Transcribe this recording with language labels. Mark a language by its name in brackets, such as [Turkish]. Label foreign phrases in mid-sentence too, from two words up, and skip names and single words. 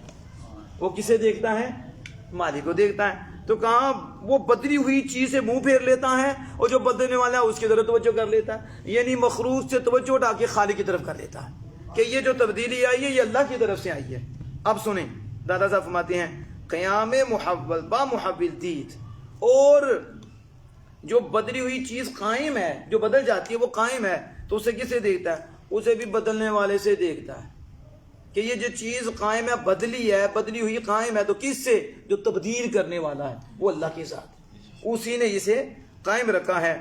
[Urdu] وہ کسے دیکھتا ہے؟ مالک کو دیکھتا ہے۔ تو کہاں وہ بدلی ہوئی چیز سے منہ پھیر لیتا ہے، اور جو بدلنے والا ہے اس کی طرف توجہ کر لیتا ہے، یعنی مخلوق سے توجہ اٹھا کے خالق کی طرف کر لیتا ہے کہ یہ جو تبدیلی آئی ہے یہ اللہ کی طرف سے آئی ہے۔ اب سنیں دادا صاحب فرماتے ہیں [Persian] قیام محول با محول دید، [Urdu] اور جو بدلی ہوئی چیز قائم ہے، جو بدل جاتی ہے وہ قائم ہے، تو اسے کسے دیکھتا ہے؟ اسے بھی بدلنے والے سے دیکھتا ہے کہ یہ جو چیز قائم ہے بدلی ہے، بدلی ہوئی قائم ہے، تو کس سے؟ جو تبدیل کرنے والا ہے وہ اللہ کے ذات، اسی نے اسے قائم رکھا ہے۔